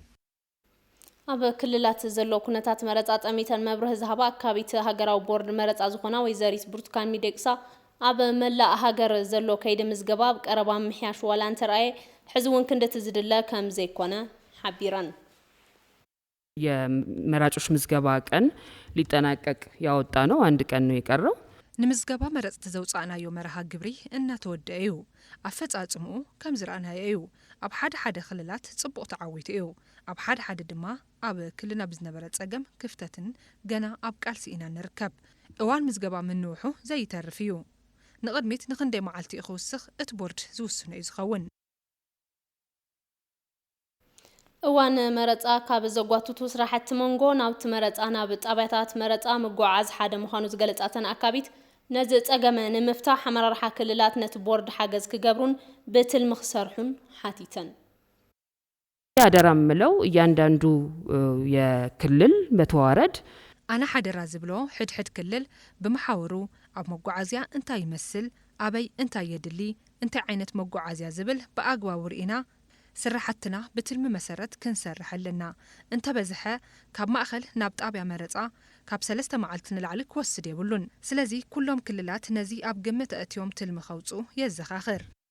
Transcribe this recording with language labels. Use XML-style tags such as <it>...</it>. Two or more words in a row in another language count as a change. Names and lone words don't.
<ti>ኣብ ክልላት ዘሎ ኩነታት መረጻ ጠሚተን መብርህ ዝሃባ ኣካባቢት ሃገራዊ ቦርድ መረጻ ዝኾና ወይዘሪት ብርቱካን ሚደቅሳ ኣብ መላእ ሃገር ዘሎ ከይዲ ምዝገባ ቀረባ ምሕያሽ ዋላ እንተርኣየ ሕዝውን ክንደት ዝድለ ከም ዘይኮነ ሓቢረን</ti> <am>የመራጮች ምዝገባ ቀን ሊጠናቀቅ ያወጣ ነው አንድ ቀን ነው የቀረው</am> <ti>ንምዝገባ መረጽቲ ዘውጻናዮ መርሃ ግብሪ እናተወደአ እዩ ኣፈጻጽሙ ከም ዝረኣናዮ እዩ ኣብ ሓደ ክልላት ጽቡቕ ተዓዊቱ እዩ ኣብ ሓደ ድማ ኣብ ክልልና ብዝነበረ ጸገም ክፍተትን ገና ኣብ ቃልሲ ኢና ንርከብ እዋን ምዝገባ ምንውሑ ዘይተርፍ እዩ ንቕድሚት ንኽንደይ መዓልቲ ይኽውስኽ እቲ ቦርድ ዝውስኖ እዩ ዝኸውን እዋን መረጻ ካብ ዘጓቱቱ ስራሕቲ መንጎ ናብቲ መረጻ ናብ ጣብያታት መረጻ ምጓዓዝ ሓደ ምዃኑ ዝገለጻተን ኣካቢት ነዚ ጸገመ ንምፍታሕ ኣመራርሓ ክልላት ነቲ ቦርድ ሓገዝ ክገብሩን ብትልሚ ክሰርሑን ሓቲተን</ti> <am>ያደራ ምለው እያንዳንዱ የክልል በተዋረድ</am> <ti>ኣነ ሓደራ ዝብሎ ሕድሕድ ክልል ብመሓወሩ ኣብ መጓዓዝያ እንታይ ይመስል ኣበይ እንታይ የድሊ እንታይ ዓይነት መጓዓዝያ ዝብል ብኣግባቡ ርኢና ስራሕትና ብትልሚ መሰረት ክንሰርሕ ኣለና እንተበዝሐ ካብ ማእኸል ናብ ጣብያ መረፃ ካብ 3 መዓልቲ ንላዕሊ ክወስድ የብሉን ስለዚ ኩሎም ክልላት ነዚ ኣብ ግምት ኣእትዮም ትልሚ ከውፁ የዘኻኽር</ti>